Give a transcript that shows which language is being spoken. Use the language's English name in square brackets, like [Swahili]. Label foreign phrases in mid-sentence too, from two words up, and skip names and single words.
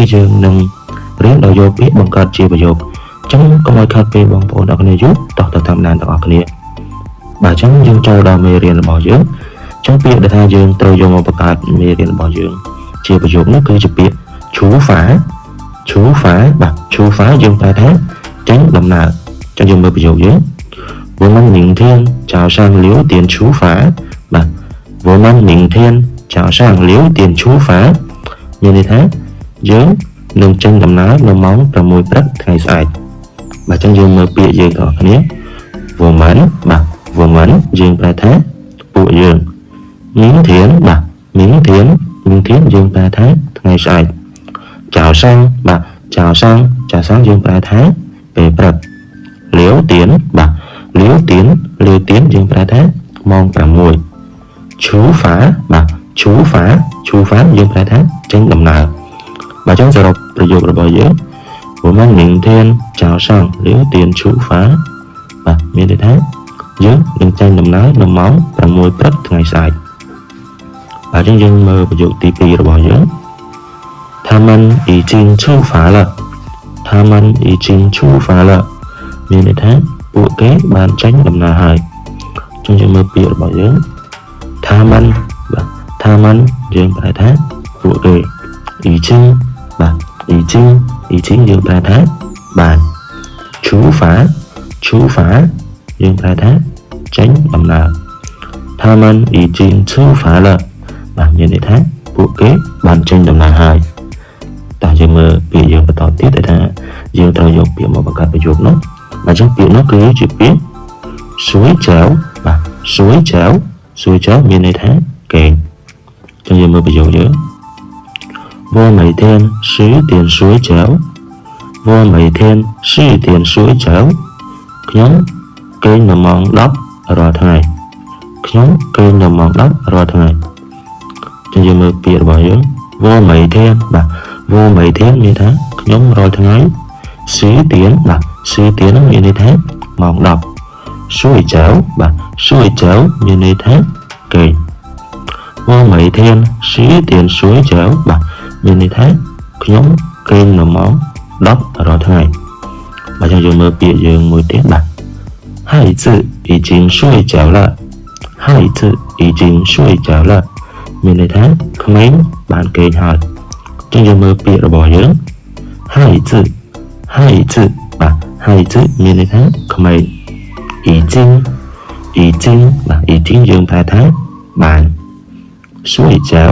[Khmer] យើងនឹងរៀនដោយយកពាក្យបង្កើតជាប្រយោគចឹងកុំឲ្យខាត់ពេលបងប្អូនអរគ្នាយូរតោះទៅតាមដានទាំងអស់គ្នាបាទចឹងយើងចូលដល់មេរៀនរបស់យើងចឹងពាក្យដែលថាយើងត្រូវយកមកបង្កើតមេរៀនរបស់យើងជាប្រយោគនោះគឺជាពាក្យឈូ ហ្វាបាទឈូហ្វាយើងប្រែថាចេញដំណើរចឹងយើងមើលប្រយោគយើង [Chinese] 我们明天早上6点出发 [Khmer] បាទ [Chinese] 我们明天早上6点出发 [Khmer] មានន័យថា យើងនឹងចេញដំណើរនៅម៉ោង6ព្រឹកថ្ងៃស្អែកបាទចឹងយើងមើលពាក្យយើងទាំងអស់គ្នា我们បាទ我们យើងប្រែថាពួកយើង 明天បាទ明天យើងប្រែថាថ្ងៃស្អែក早上បាទ早上យើងប្រែថាពេលព្រឹក6 点បាទ6点យើងប្រែថាម៉ោង6ឈូហ្វាបាទឈូហ្វាយើងប្រែថាចេញដំណើរបាទចឹងសរុបប្រយោគរបស់យើង [Chinese] 我们明天早上6点出发 [Khmer] បាទមានន័យថាយើងនឹងចេញដំណើរនៅម៉ោង6ព្រឹកថ្ងៃស្អែកបាទចឹងយើងមើលប្រយោគទី2របស់យើង [Chinese] 他们已经出发了 [Khmer] មានន័យថាពួកគេបានចេញដំណើរហើយចឹងយើងមើលពាក្យរបស់យើង他们បាទ他们យើងប្រែថាពួកគេ已经បាទ已经យើងប្រែថាបាន出发 យើងប្រែថាចេញដំណើរ [Chinese] 他们已经出发了 [Khmer] បាទមានន័យថាពួកគេបានចេញដំណើរហើយតើយើងមើលពាក្យយើងបន្តទៀតដែលថាយើងត្រូវយកពាក្យមកបង្កើតប្រយោគនោះបាទចឹងពាក្យនោះគឺជាពាក្យស៊ួយចៅបាទស៊ួយចៅមានន័យថាគេងចឹងយើងមើលប្រយោគយើង [Chinese] 我每天10点睡觉 [Khmer] ខ្ញុំគេងនៅម៉ោង10រាល់ថ្ងៃខ្ញុំគេងនៅម៉ោង10រាល់ថ្ងៃចឹងយើងមើលពាក្យរបស់ យើង [Chinese] 我每天 [Khmer] បាទ [Chinese] 我每天 [Khmer] មានថាខ្ញុំរាល់ថ្ងៃ10点បាទ10点មានន័យថាម៉ោង10 睡觉បាទ睡觉មានន័យថាគេង [Chinese] 我每天10点睡觉 [Khmer] បាទមានន័យថាខ្ញុំគេងនៅម៉ោង10រាល់ថ្ងៃបាទចឹងយើងមើលពាក្យយើងមួយទៀតបាទ [Chinese] 孩子已经睡觉了 [Khmer] មានន័យថាក្មេងបានគេងហើយចឹងយើងមើលពាក្យរបស់យើង孩子បាទ孩子មានន័យថាក្មេង已经បាទ已经យើងប្រែថាបាន睡觉